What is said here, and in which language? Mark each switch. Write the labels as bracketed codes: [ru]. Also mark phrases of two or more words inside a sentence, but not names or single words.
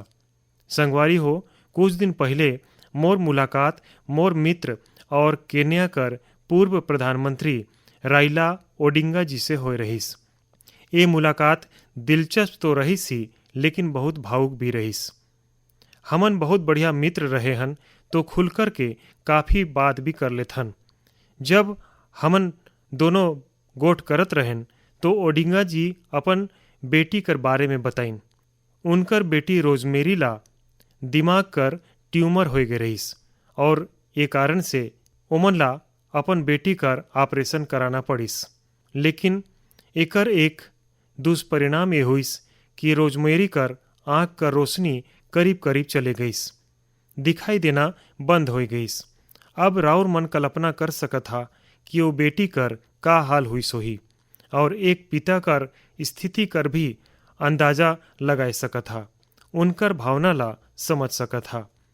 [hne] संगवारी हो, कुछ दिन पहले मोर मुलाकात मोर मित्र और केन्या कर पूर्व प्रधानमंत्री राइला ओडिंगा जी से हो रहीस। ये मुलाकात दिलचस्प तो रहीस ही, लेकिन बहुत भावुक भी रहीस। हमन बहुत बढ़िया मित्र रहे हन तो खुलकर के काफ़ी बात भी कर लेथन। जब हमन दोनों गोठ करत रहें तो ओडिंगा जी अपन बेटी कर बारे में बताइन। उनकर बेटी रोजमेरी ला दिमाग कर ट्यूमर हो गए रहीस और ये कारण से ओमन ला अपन बेटी कर ऑपरेशन कराना पड़िस। लेकिन एकर एक दुष्परिणाम ये हुइस कि रोजमेरी कर आँख का रोशनी करीब करीब चले गईस, दिखाई देना बंद हो गईस। अब राउर मन कल्पना कर सकत था कि वो बेटी कर का हाल हुई सोही, और एक पिता कर स्थिति कर भी अंदाजा लगा सकत था, उनकर भावना ला समझ सकत था।